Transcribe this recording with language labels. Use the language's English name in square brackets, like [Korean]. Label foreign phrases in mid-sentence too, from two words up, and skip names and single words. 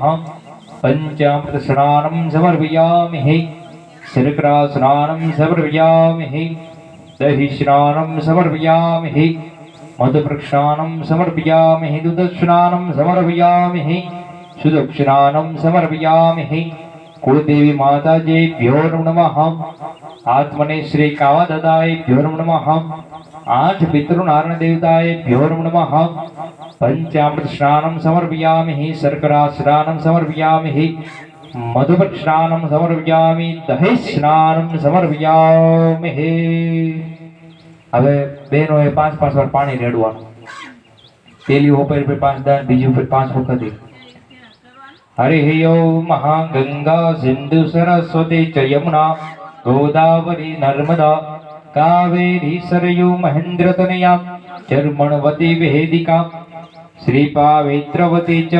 [Sanskrit] पंचामृत स्नानम समर्पयामि. शर्करा स्नानम समर्पयामि. दही स्नानम समर्पयामि. मधुप्रक्षानम समर्पयामि. दूध स्नानम समर्पयामि. सुदक्षिणानम समर्पयामि. कुलदेवी माताजेभ्यो नमः आत्मने श्री कावादादायेभ्यो नमः आठ पितृनारायण देवतायेभ्यो नमः पंचामृत स्नानं समर्पयामि शर्करा स्नानं समर्पयामि मधुपर स्नानं समर्पयामि दही स्नानं समर्पयामि [Gujarati] હવે બહેનોએ 5 વાર પાણી રેડવાનું પેલી ઉપર 5 દાન બીજી ઉપર 5 વખત [Sanskrit] हरि ओम महागंगा सिंधु सरस्वती च यमुना गोदावरी नर्मदा कावेरी सरयू महेंद्रतनया चर्मणवती वेदिका श्रीपावित्रवती च